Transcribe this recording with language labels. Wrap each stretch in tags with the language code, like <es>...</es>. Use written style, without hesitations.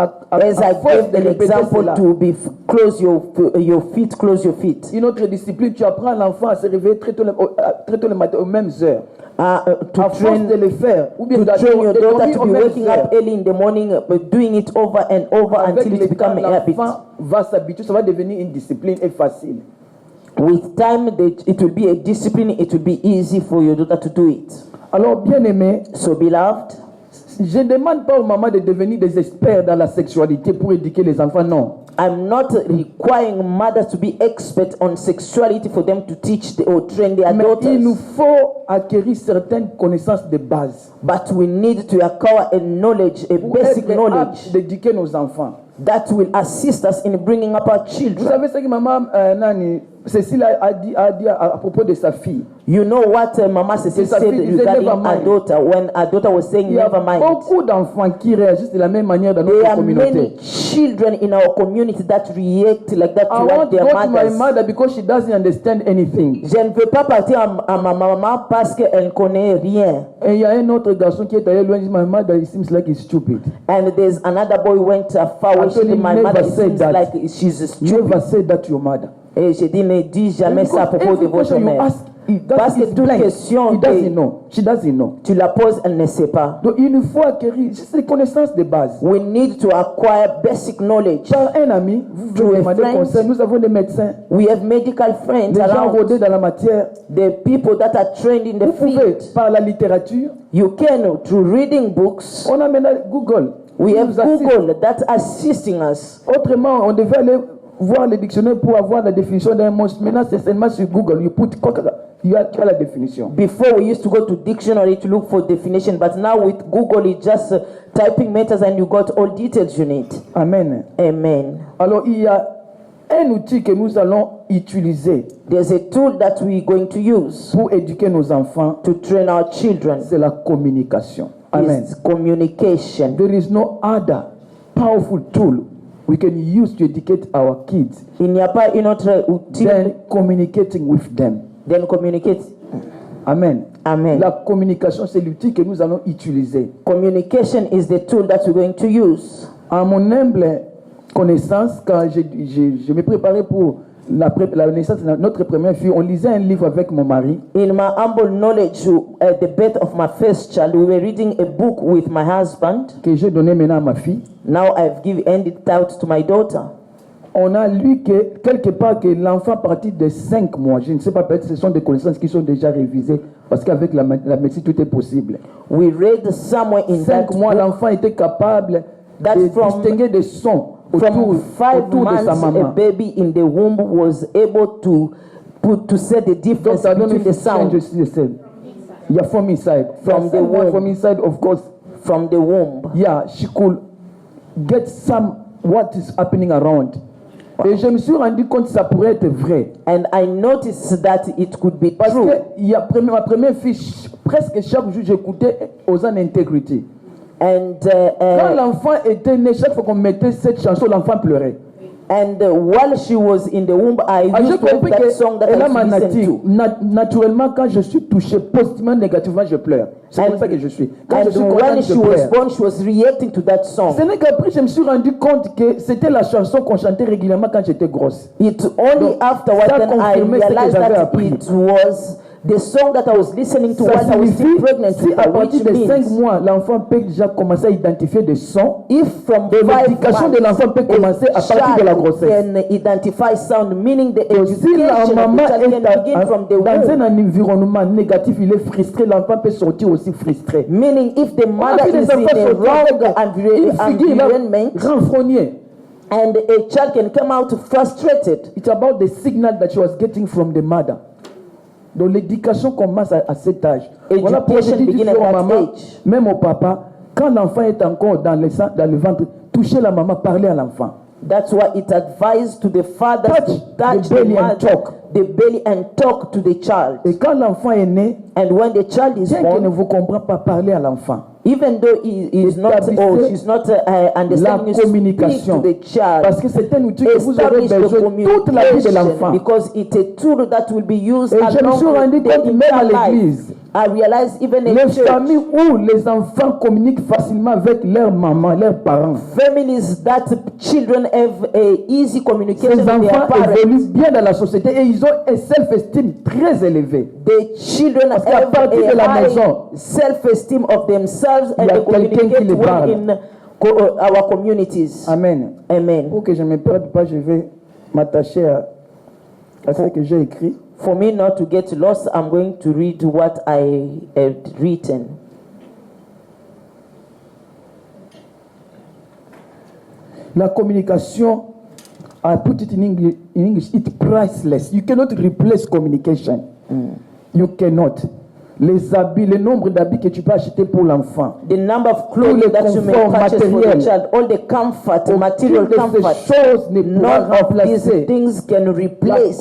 <en>As I gave the example to be close your feet, close your feet.</en> <fr>Une autre discipline, tu apprends l'enfant à se réveiller très tôt le matin aux mêmes heures.</fr> <en>To train</en> <fr>de le faire. Ou bien</fr> <en>train your daughter to be waking up early in the morning, but doing it over and over until it becomes a habit.</en> <fr>L'enfant va s'habituer, ça va devenir une discipline et facile.</fr> <en>With time, it will be a discipline. It will be easy for your daughter to do it.</en> <fr>Alors, bien aimé,</fr> <en>so beloved,</en> <fr>je ne demande pas aux mamans de devenir des experts dans la sexualité pour éduquer les enfants, non.</fr> <en>I'm not requiring mothers to be experts on sexuality for them to teach or train their daughters.</en> <fr>Il nous faut acquérir certaines connaissances de base.</fr> <en>But we need to acquire a knowledge, a basic knowledge</en> <fr>d'éduquer nos enfants.</fr> <en>That will assist us in bringing up our children.</en> <fr>Vous savez ce que maman Cécile a dit à propos de sa fille.</fr> <en>You know what Mama Cécile said regarding her daughter when her daughter was saying never mind.</en> <fr>Il y a beaucoup d'enfants qui réagissent de la même manière dans notre communauté.</fr> <en>There are many children in our community that react like that toward their mothers. I want to go to my mother because she doesn't understand anything.</en> <fr>Je ne veux pas partir à ma maman parce qu'elle ne connaît rien. Et il y a un autre garçon qui est allé loin, dit</fr> <en>my mother it seems like he's stupid. And there's another boy went far away. My mother seems like she's stupid. Never say that to your mother.</en> <fr>Et je dis ne dis jamais ça à propos de votre mère. Parce que toute question</fr> <en>she doesn't know.</en> <fr>Tu la poses, elle ne sait pas. Donc il nous faut acquérir ces connaissances de base.</fr> <en>We need to acquire basic knowledge.</en> <fr>Par un ami, vous pouvez demander conseil. Nous avons des médecins.</fr> <en>We have medical friends.</en> <fr>Des gens rodés dans la matière.</fr> <en>The people that are trained in the field.</en> <fr>Par la littérature.</fr> <en>You can through reading books.</en> <fr>On a maintenant Google.</fr> <en>We have Google that assisting us.</en> <fr>Autrement, on devait aller voir le dictionnaire pour avoir la définition d'un mot. Maintenant, c'est seulement sur Google. Tu as la définition.</fr> <en>Before we used to go to dictionary to look for definition, but now with Google, it's just typing matters and you got all details you need. Amen. Amen.</en> <fr>Alors, il y a un outil que nous allons utiliser.</fr> <en>There's a tool that we're going to use</en> <fr>pour éduquer nos enfants.</fr> <en>To train our children.</en> <fr>C'est la communication. Amen.</fr> <en>It's communication. There is no other powerful tool we can use to educate our kids.</en> <fr>Il n'y a pas une autre outil.</fr> <en>Then communicating with them. Then communicate. Amen. Amen.</en> <fr>La communication, c'est l'outil que nous allons utiliser.</fr> <en>Communication is the tool that we're going to use.</en> <fr>À mon humble connaissance, quand je me préparais pour la naissance de notre première fille, on lisait un livre avec mon mari.</fr> <en>In my humble knowledge, at the birth of my first child, we were reading a book with my husband.</en> <fr>Que j'ai donné maintenant à ma fille.</fr> <en>Now I've handed it out to my daughter.</en> <fr>On a lu que quelque part que l'enfant à partir de 5 mois, je ne sais pas, peut-être ce sont des connaissances qui sont déjà révisées parce qu'avec la médecine tout est possible.</fr> <en>We read somewhere in</en> <fr>5 mois, l'enfant était capable de distinguer des sons autour de sa maman.</fr> <en>A baby in the womb was able to say the difference between the sound. Yeah, from inside. From the womb. From inside, of course. From the womb. Yeah, she could get some what is happening around.</en> <fr>Et je me suis rendu compte que ça pourrait être vrai.</fr> <en>And I noticed that it could be</en> <fr>Parce</fr> <en>true.</en> <fr>que ma première fille, presque chaque jour, j'écoutais Hosanna Integrity.</fr> <en>And</en> <fr>quand l'enfant était né, chaque fois qu'on mettait cette chanson, l'enfant pleurait.</fr> <en>And while she was in the womb, I used to have that song that I used to listen to.</en> <fr>Naturellement, quand je suis touché positivement, négativement, je pleure. C'est comme ça que je suis. Quand je suis</fr> <en>when she was born, she was reacting to that song.</en> <fr>Ce n'est qu'après je me suis rendu compte que c'était la chanson qu'on chantait régulièrement quand j'étais grosse.</fr> <en>It only afterwards that I realized that it was the song that I was listening to while I was still pregnant.</en> <fr>Si à partir de 5 mois, l'enfant peut déjà commencer à identifier des sons,</fr> <en>if from</en> <fr>l'éducation de l'enfant peut commencer à partir de la grossesse.</fr> <en>Can identify sound, meaning the</en> <fr>si la maman est dans un environnement négatif, il est frustré, l'enfant peut sortir aussi frustré.</fr> <en>Meaning if the mother is in a wrong environment,</en> <fr>renfrogné.</fr> <en>And a child can come out frustrated. It's about the signal that she was getting from the mother.</en> <fr>Donc l'éducation commence à cet âge. Voilà pourquoi je dis toujours aux mamans, même au papa, quand l'enfant est encore dans le ventre, touchez la maman, parlez à l'enfant.</fr> <en>That's why it advised to the father to touch the belly and talk to the child.</en> <fr>Et quand l'enfant est né,</fr> <en>and when the child is born,</en> <fr>qu'il ne vous comprend pas, parler à l'enfant.</fr> <en>Even though he is not or she's not understanding,</en> <fr>la communication.</fr> <en>To the child.</en> <fr>Parce que c'est un outil que vous avez besoin toute la vie de l'enfant.</fr> <en>Because it's a tool that will be used</en> <fr>et je me suis rendu compte même à l'église.</fr> <en>I realized even in</en> <fr>les familles où les enfants communiquent facilement avec leur maman, leurs parents.</fr> <en>Families that children have a easy communication with their parents.</en> <fr>Ces enfants évoluent bien dans la société et ils ont un self-esteem très élevé.</fr> <en>The children have a high self-esteem of themselves and they communicate well in our communities. Amen. Amen.</en> <fr>Pour que je ne me perde pas, je vais m'attacher à ce que j'ai écrit.</fr> <en>For me not to get lost, I'm going to read what I had written.</en> <fr>La communication,</fr> <en>I put it in English, it's priceless. You cannot replace communication. You cannot.</en> <fr>Les habits, le nombre d'habits que tu peux acheter pour l'enfant.</fr> <en>The number of clothing that you may purchase for the child, all the comfort, material comfort. None of these things can replace</en>